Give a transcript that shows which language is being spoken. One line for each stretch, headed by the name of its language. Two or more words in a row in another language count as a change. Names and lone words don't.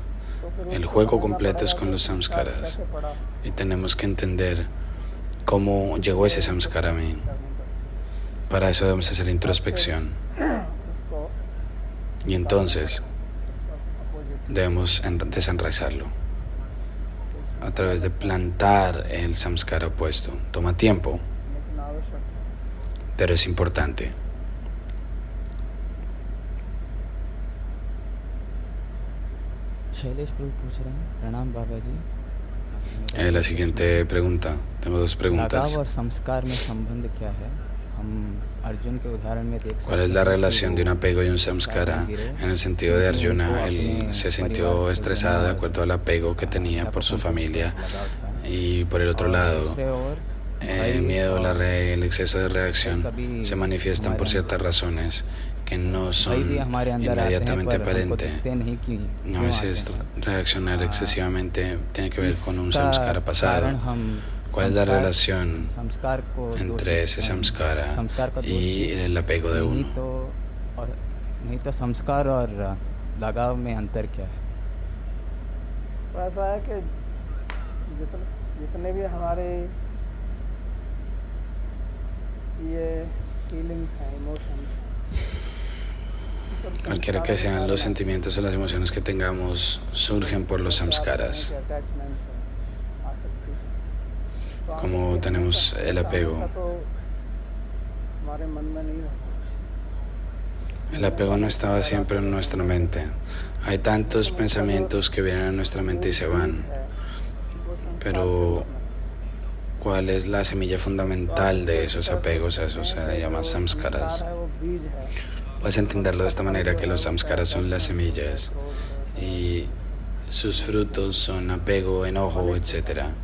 Spanish: El juego completo es con los samskaras. Y tenemos que entender cómo llegó ese samskara a mí. Para eso debemos hacer introspección.
Hindi: उसको
Spanish: Y entonces
Hindi: अपोजिट
Spanish: debemos desenraizarlo a través de plantar el samskara opuesto. Toma tiempo,
Hindi: लेकिन आवश्यक है।
Spanish: pero es importante.
Hindi: शैलेश प्रभु पूछ रहे हैं, प्रणाम बाबा जी।
Spanish: La siguiente pregunta, tengo dos
Hindi: लगाव
Spanish: preguntas.
Hindi: और संस्कार में संबंध क्या है? हम अर्जुन के उदाहरण में देख सकते
Spanish: ¿Cuál es la
Hindi: हैं कि
Spanish: relación de un
Hindi: वो
Spanish: apego y un samskara? En el sentido de Arjuna, él se sintió estresado de acuerdo al apego que tenía por su familia, y por el otro lado, el miedo, el exceso de reacción se manifiestan por ciertas razones que no son inmediatamente aparentes. A veces reaccionar excesivamente tiene que ver con un samskara pasado. ¿Cuál es la relación entre ese samskara y el apego de uno?
Hindi: नहीं तो संस्कार और लगाव में अंतर क्या है? तो ऐसा है कि जितने भी हमारे ये फीलिंग्स हैं, इमोशंस हैं,
Spanish: Cualquiera que sean los sentimientos o las emociones que tengamos, surgen por los samskaras. Como tenemos el apego.
Hindi: हमारे मन में नहीं रहता।
Spanish: El apego no estaba siempre en nuestra mente. Hay tantos pensamientos que vienen a nuestra mente y se van. Pero, ¿cuál es la semilla fundamental de esos apegos? Eso se llama samskaras. Puedes entenderlo de esta manera, que los samskaras son las semillas y sus frutos son apego, enojo, etc.